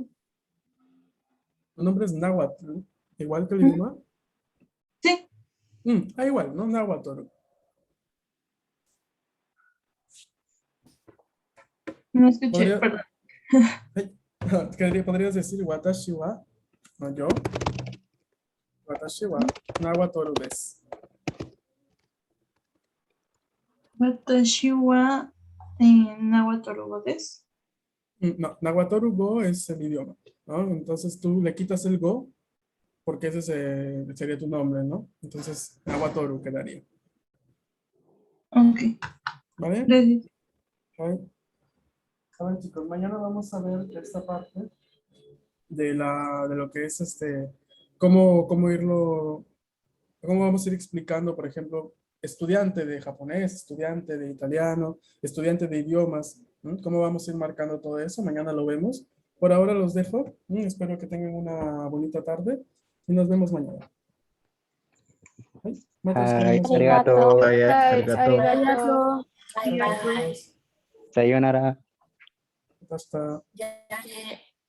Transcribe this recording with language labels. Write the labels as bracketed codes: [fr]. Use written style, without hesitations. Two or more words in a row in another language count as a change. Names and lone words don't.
[es] Tu nombre es Nahuatl, igual que el Ujú. idioma. Sí, Igual, ¿no? Nahuatl. no escuché, Podría- perdón. Podrías decir [ja] 私は, [es] no yo. [ja] Watashi wa Nahuatl desu. Watashi wa Nahuatl desu. [es] No, Nahuatl go es el idioma, ¿no? Entonces tú le quitas el go porque ese sería tu nombre, ¿no? Entonces Nahuatl quedaría, Ok, ¿vale? gracias. Ok. Saben, chicos, mañana vamos a ver esta parte de lo que es cómo irlo, cómo vamos a ir explicando, por ejemplo, estudiante de japonés, estudiante de italiano, estudiante de idiomas, ¿no? Cómo vamos a ir marcando todo eso. Mañana lo vemos. Por ahora los dejo. Espero que tengan una bonita tarde y nos vemos mañana. Muchas [ja] Hai, [es] gracias. [ja] Arigato. Arigato. Arigato. [en] Bye bye. [ja] Sayonara. [es] Hasta. Ya.